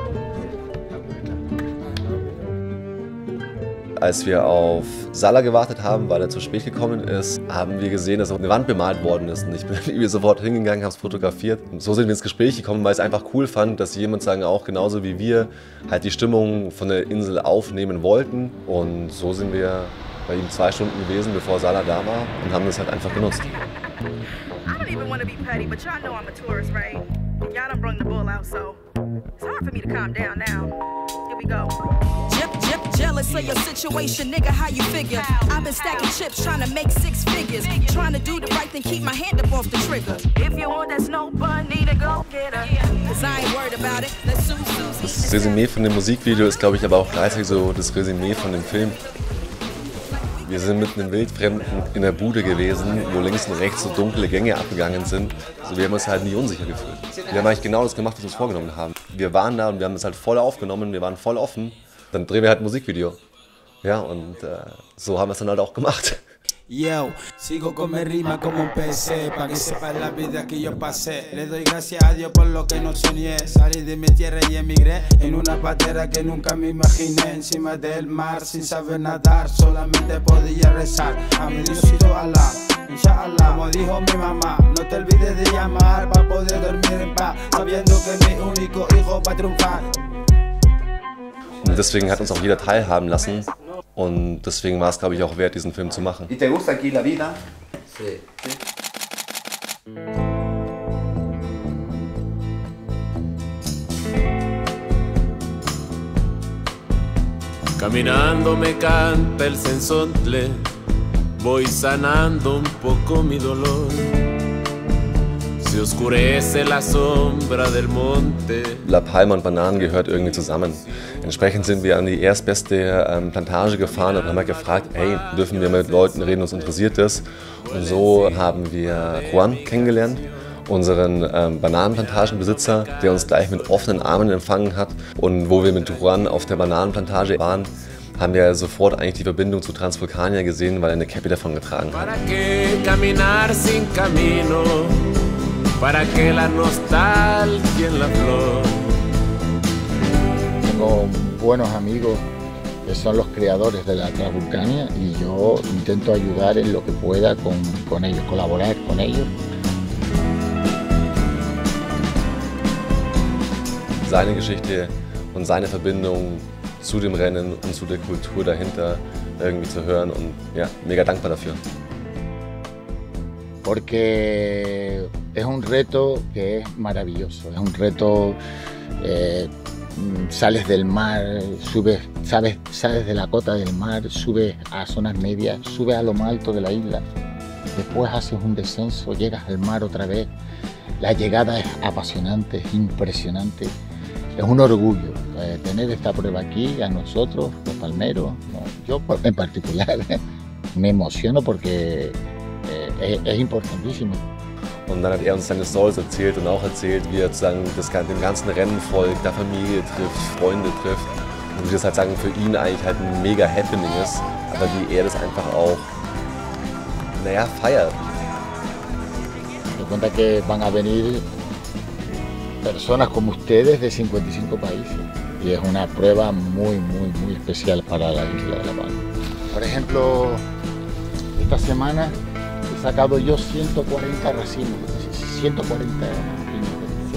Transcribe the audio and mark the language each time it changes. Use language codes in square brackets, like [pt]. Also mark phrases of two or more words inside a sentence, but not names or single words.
[de] Als wir auf Salah gewartet haben, weil er zu spät gekommen ist, haben wir gesehen, dass eine Wand bemalt worden ist. Und ich bin sofort hingegangen, habe es fotografiert. Und so sind wir ins Gespräch gekommen, weil ich es einfach cool fand, dass jemand sagen, auch genauso wie wir halt die Stimmung von der Insel aufnehmen wollten. Und so sind wir bei ihm 2 Stunden gewesen, bevor Salah da war und haben das halt einfach genutzt. [en] I don't even want to be petty, but y'all know I'm a tourist, right? Y'all done brung the bull out, so it's hard for me to calm down now. Here we go. Jealous of your situation, nigga, how you figure? I've been stacking chips, trying to make 6 figures. Trying to do the right thing, keep my hand up off the trigger. If you want that snow bun, need to go get her. Cause I ain't worried about it. Let's sue. [de] Das Resümee von dem Musikvideo ist, glaube ich, aber auch gleichzeitig so das Resümee von dem Film. Wir sind mit einem Wildfremden in der Bude gewesen, wo links und rechts so dunkle Gänge abgegangen sind. Also wir haben uns halt nie unsicher gefühlt. Wir haben eigentlich genau das gemacht, was wir uns vorgenommen haben. Wir waren da und wir haben das halt voll aufgenommen, wir waren voll offen. Dann drehen wir halt ein Musikvideo. Ja, und so haben wir es dann halt auch gemacht. [es] Yo, sigo con mi rima como un PC, pa' que sepa la vida que yo pasé. Le doy gracias a Dios por lo que no soñé. Salí de mi tierra y emigré en una patera que nunca me imaginé. Encima del mar sin saber nadar, solamente podía rezar a mi Diosito Alá. Inshallah, como dijo mi mamá, no te olvides de llamar pa' poder dormir en paz, sabiendo que mi único hijo va a triunfar. [de] Und deswegen hat uns auch jeder teilhaben lassen. Und deswegen war es, glaube ich, auch wert, diesen Film zu machen. [es] ¿Y te gusta aquí la vida? Sí. Caminando me canta el sensontle, voy sanando un poco mi dolor. Se oscurece la sombra del monte. [de] La Palma und Bananen gehört irgendwie zusammen. Entsprechend sind wir an die erstbeste Plantage gefahren und haben halt gefragt, hey, dürfen wir mit Leuten reden, uns interessiert das. Und so haben wir Juan kennengelernt, unseren Bananenplantagenbesitzer, der uns gleich mit offenen Armen empfangen hat. Und wo wir mit Juan auf der Bananenplantage waren, haben wir sofort eigentlich die Verbindung zu Transvulkania gesehen, weil er eine Cappy davon getragen hat. [es] Para que la nostalgia en la flor. Tengo buenos amigos que son los creadores de la Transvulcania y yo intento ayudar en lo que pueda con ellos, colaborar con ellos. [de] Seine Geschichte und seine Verbindung zu dem Rennen und zu der Kultur dahinter irgendwie zu hören und ja, mega dankbar dafür. [es] Porque es un reto que es maravilloso, es un reto, sales del mar, sales de la cota del mar, subes a zonas medias, subes a lo más alto de la isla, después haces un descenso, llegas al mar otra vez, la llegada es apasionante, es impresionante, es un orgullo tener esta prueba aquí, a nosotros, los palmeros, ¿no? Yo en particular me emociono porque es importantísimo. [de] Und dann hat er uns seine Stories erzählt und auch erzählt, wie er sozusagen dem ganzen Rennen folgt, der Familie trifft, Freunde trifft. Und wie das halt sagen, für ihn eigentlich halt ein mega Happening ist, aber wie er das einfach auch, naja, feiert. [es] Me cuenta que van a venir personas como ustedes de 55 países y es una prueba muy especial para la isla de La Palma. Por ejemplo, esta semana he sacado yo 140 racimos, 140 piñas.